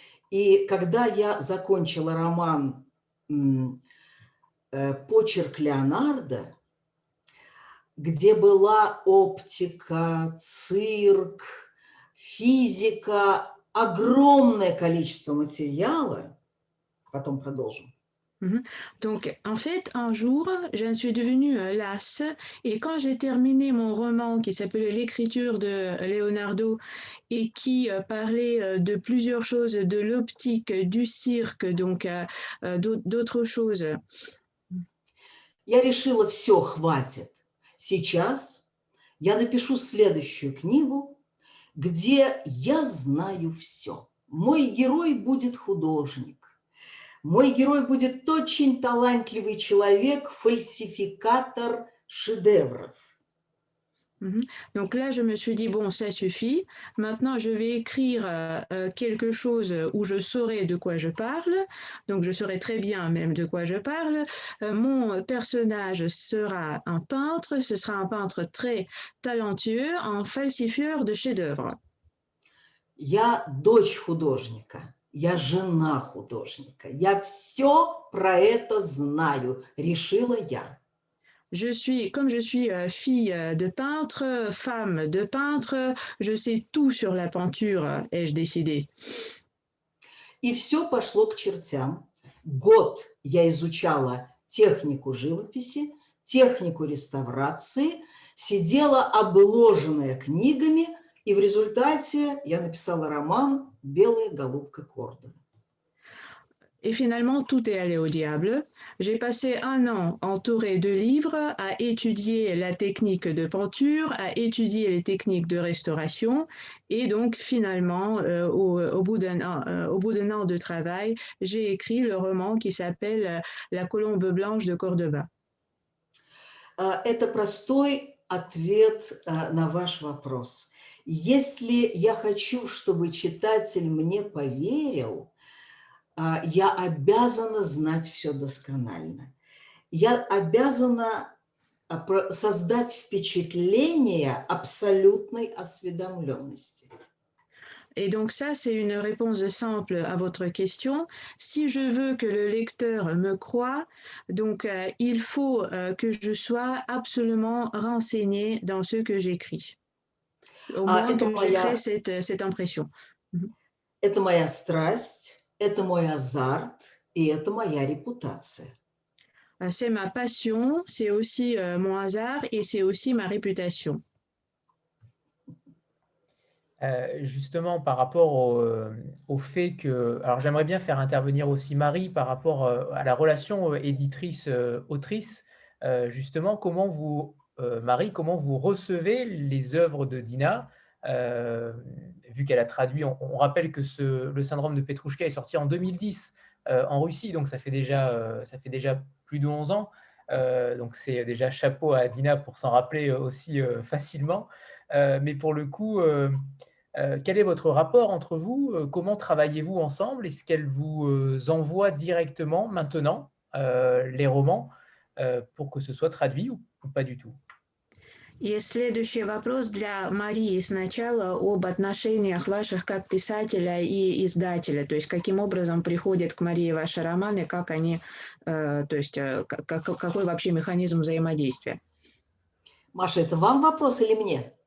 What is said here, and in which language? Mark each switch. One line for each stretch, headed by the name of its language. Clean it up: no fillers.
Russian: И когда я закончила роман «Почерк Леонардо», где была оптика, цирк, физика, огромное количество материала, потом продолжим.
French: Donc, en fait, un jour, j'en suis devenue lasse et quand j'ai terminé mon roman qui s'appelait L'écriture de Leonardo et qui parlait de plusieurs choses, de l'optique, du cirque, donc d'autres choses.
Russian: Я решила, все, хватит. Сейчас я напишу следующую книгу, где я знаю все. Мой герой будет художник. Мой герой будет очень талантливый человек, фальсификатор шедевров.
French: Donc là, je me suis dit, bon, ça suffit. Maintenant, je vais écrire quelque chose où je saurai de quoi je parle. Donc, je saurai très bien même de quoi je parle. Mon personnage sera un peintre. Ce sera un peintre très talentueux, un falsifieur de chefs-d'œuvre.
Russian: Я дочь художника, я жена художника. Я все про это знаю, решила я.
French: Comme je suis fille de peintre, femme de peintre, je sais tout sur la peinture, ai-je décidé.
Russian: И все пошло к чертям. Год я изучала технику живописи, технику реставрации, сидела обложенная книгами, и в результате я написала роман «Белая голубка Кордовы».
French: Et finalement, tout est allé au diable. J'ai passé 1 an entourée de livres à étudier la technique de peinture, à étudier les techniques de restauration. Et donc, finalement, au bout d'un an de travail, j'ai écrit le roman qui s'appelle La colombe blanche de Cordoba.
Russian: Это простой ответ на ваш вопрос. Если я хочу, чтобы читатель мне поверил, я обязана знать все досконально. Я обязана создать впечатление абсолютной осведомленности.
French: Et donc ça, c'est une réponse simple à votre question. Si je veux que le lecteur me croie, donc il faut que je sois absolument renseignée dans ce que j'écris. Au moins que je crée cette impression. Это моя страсть, это мой азарт, и это моя репутация. C'est ma passion, c'est aussi mon hasard et c'est aussi ma réputation. Justement, par rapport au fait que... Alors, j'aimerais bien faire intervenir aussi Marie par rapport à la relation éditrice-autrice. Justement, Marie, comment vous recevez les œuvres de Dina, vu qu'elle a traduit... On rappelle que le syndrome de Petrouchka est sorti en 2010 en Russie, donc ça fait déjà plus de 11 ans. Donc, c'est déjà chapeau à Dina pour s'en rappeler aussi facilement. Mais pour le coup... quel est votre rapport entre vous? Comment travaillez-vous ensemble? Est-ce qu'elle vous envoie directement maintenant les romans pour que ce soit traduit ou pas du tout?
Russian: И следующий вопрос для Марии сначала об отношениях ваших как писателя и издателя, то есть каким образом приходят к Марии ваши романы, как они, то есть какой вообще механизм взаимодействия? Маша, это вам вопрос или мне?